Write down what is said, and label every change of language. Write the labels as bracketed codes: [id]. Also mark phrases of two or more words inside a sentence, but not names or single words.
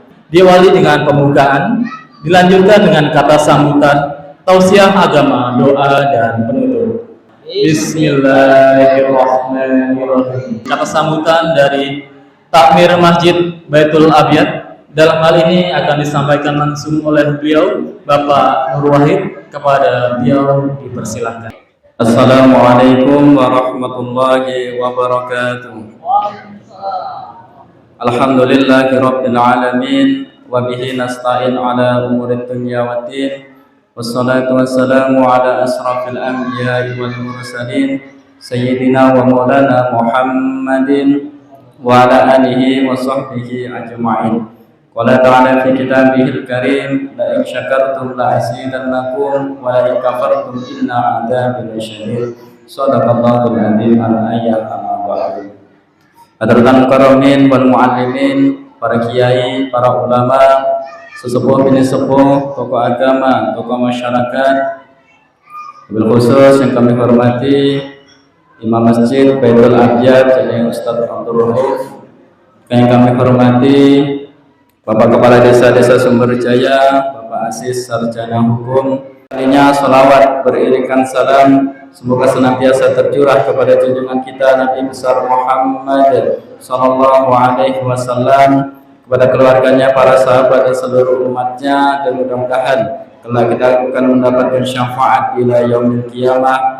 [id] Diawali dengan pembukaan, dilanjutkan dengan kata sambutan, tausiah agama, doa dan penutup. Bismillahirrahmanirrahim. Kata sambutan dari Takmir Masjid Baitul Abyad dalam hal ini akan disampaikan langsung oleh beliau, Bapak Nur Wahid. Kepada beliau dipersilahkan. [ar] السلام عليكم ورحمة الله وبركاته. الحمد لله رب العالمين وبه نستعين على أمور الدنيا والدين. والصلاة والسلام على أشرف الأنبياء والمرسلين سيدنا ومولانا محمد وعلى آله وصحبه أجمعين. قال تعالى في كتابه الكريم, لئن شكرتم لأزيدنكم ولئن كفرتم إن عذابي لشديد. صدق الله العظيم. الآية أما بعد. حضرات المكرمين والمعلمين, [id] para kiai, para ulama, sesepuh bini sepuh, tokoh agama, tokoh masyarakat, [ar] وبالخصوص [id] yang kami hormati Imam Masjid Baitul Abyad yakni Ustaz Abdul Rauf, yang kami hormati Bapak Kepala Desa Sumberjaya, Bapak Asis Sarjana Hukum. Kalinya salawat beriringan salam semoga senantiasa tercurah kepada junjungan kita Nabi besar Muhammad [ar] صلى الله عليه وسلم, [id] kepada keluarganya, para sahabat dan seluruh umatnya, dan mudah-mudahan kelak kita akan mendapatkan syafaat [ar] إلى يوم القيامة.